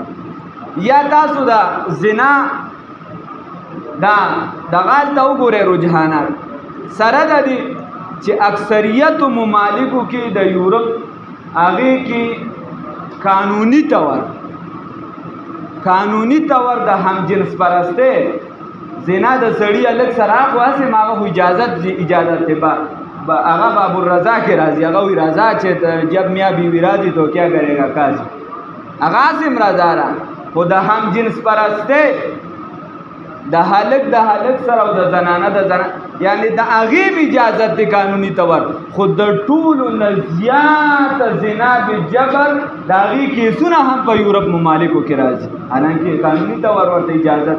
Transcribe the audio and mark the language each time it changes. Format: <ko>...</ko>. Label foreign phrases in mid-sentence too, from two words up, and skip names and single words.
<ps>یا تاسو دا زنا دا دغه ته وګورئ رجحانات سره د دې چې اکثریت ممالکو کې د یورپ هغې کې قانوني طور د همجنس پرستۍ زنا د سړي هلک سره خو هسې هغه خو اجازت دی هغه باب الرضا کې راځي، هغه وایي رضا چې</ps> <ur>جب میاں بیوی</ur> <ps>راځي</ps> <ur>تو کیا کرے گا قاضي،</ur> <ps>هغه هسې رضا را. خو د همجنس پرستۍ د هلک سره او د زنانه یعنی د هغې اجازت دی قانوني طور، خو د ټولو نه زیات زنا بجبر د هغې کیسونه هم په یورپ ممالکو کې راځي، حالانکې قانوني طور ورته اجازت.</ps>